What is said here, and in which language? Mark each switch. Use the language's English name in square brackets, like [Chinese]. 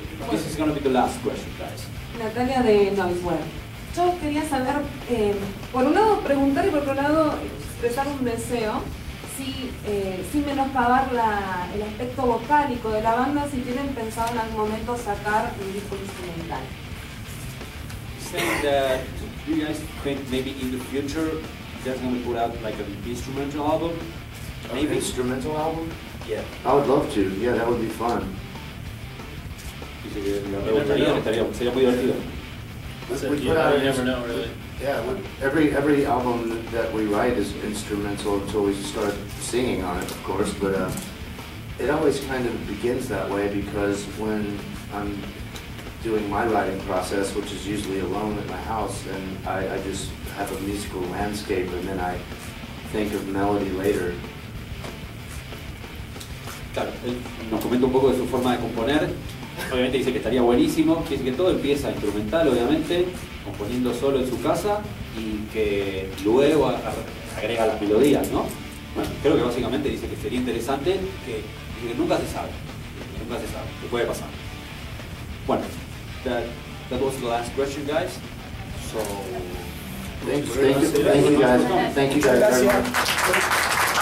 [English] This is going to be the last question, guys. Natalia de Noiseware. [Spanish] Yo quería saber, por un lado preguntar y por otro lado expresar un deseo, sin menoscabar el aspecto vocálico de la banda, si tienen pensado en algún momento sacar un disco instrumental. [English] Saying that you guys think maybe in the future you guys going to put out like an instrumental album? Maybe. An instrumental album? Yeah. I would love to. Yeah, that would be fun. [Spanish] Sería muy divertido. [English] You never know, really. Yeah, every album that we write is instrumental until we start singing on it, of course. But it always kind of begins that way because when I'm doing my writing process, which is usually alone at my house, and I just have a musical landscape, and then I think of melody later. [Spanish] Claro, él nos comenta un poco de su forma de componer. Obviamente dice que estaría buenísimo, que todo empieza instrumental, obviamente, componiendo solo en su casa y que luego agrega las melodías, ¿no? Bueno, creo que básicamente dice que sería interesante, que nunca se sabe, que puede pasar. [English] Bueno, that was the last question, guys. So, thank you guys very much.